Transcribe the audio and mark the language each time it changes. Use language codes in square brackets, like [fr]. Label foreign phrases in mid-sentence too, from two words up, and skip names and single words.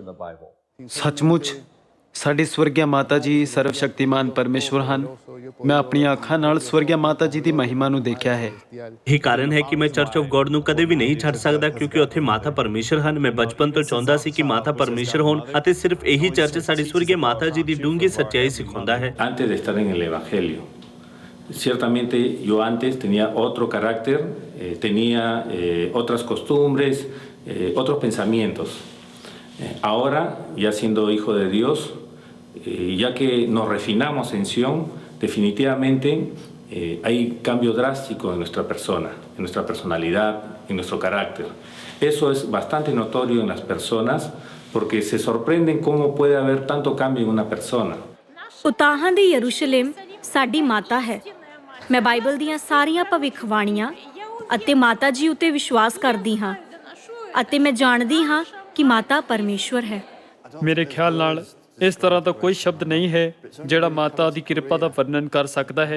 [pa] ਸੱਚਮੁੱਚ ਸਾਡੀ ਸਵਰਗੀ ਮਾਤਾ ਜੀ ਸਰਵ ਸ਼ਕਤੀਮਾਨ ਪਰਮੇਸ਼ਵਰ ਹਨ। ਮੈਂ ਆਪਣੀਆਂ ਅੱਖਾਂ ਨਾਲ ਸਵਰਗੀ ਮਾਤਾ ਜੀ ਦੀ ਮਹਿਮਾ ਨੂੰ ਦੇਖਿਆ ਹੈ। ਇਹ ਕਾਰਨ ਹੈ ਕਿ ਮੈਂ ਚਰਚ ਆਫ ਗੋਡ ਨੂੰ ਕਦੇ ਵੀ ਨਹੀਂ ਛੱਡ ਸਕਦਾ, ਕਿਉਂਕਿ ਉੱਥੇ ਮਾਤਾ ਪਰਮੇਸ਼ਰ ਹਨ। ਮੈਂ ਬਚਪਨ ਤੋਂ ਚਾਹੁੰਦਾ ਸੀ ਕਿ ਮਾਤਾ ਪਰਮੇਸ਼ਰ ਹੋਣ ਅਤੇ ਸਿਰਫ ਇਹੀ ਚਰਚ ਸਾਡੀ ਸਵਰਗੀ ਮਾਤਾ ਜੀ ਦੀ ਡੂੰਘੀ ਸੱਚਾਈ ਸਿਖਾਉਂਦਾ ਹੈ। [es] Antes de estar en el Evangelio, ciertamente yo antes tenía otro carácter, tenía otras costumbres, otros pensamientos. Ahora, ya siendo hijo de Dios, ya que nos refinamos en Sion, definitivamente hay cambio drástico en nuestra persona, en nuestra personalidad, en nuestro carácter. Eso es bastante notorio en las personas porque se sorprenden cómo puede haber tanto cambio en una persona. [pa] ਉਤਾਹਾਂ ਦੀ ਯਰੂਸ਼ਲਮ ਸਾਡੀ ਮਾਤਾ ਹੈ। ਮੈਂ ਬਾਈਬਲ ਦੀਆਂ ਸਾਰੀਆਂ ਭਵਿੱਖਬਾਣੀਆਂ ਅਤੇ ਮਾਤਾ ਜੀ ਉੱਤੇ ਵਿਸ਼ਵਾਸ ਕਰਦੀ ਹਾਂ ਅਤੇ ਮੈਂ ਜਾਣਦੀ ਹਾਂ ਕਿ ਮਾਤਾ ਪਰਮੇਸ਼ਵਰ ਹੈ। ਮੇਰੇ ਖਿਆਲ ਨਾਲ ਇਸ ਤਰ੍ਹਾਂ ਦਾ ਕੋਈ ਸ਼ਬਦ ਨਹੀਂ ਹੈ ਜਿਹੜਾ ਮਾਤਾ ਦੀ ਕਿਰਪਾ ਦਾ ਵਰਣਨ ਕਰ ਸਕਦਾ ਹੈ।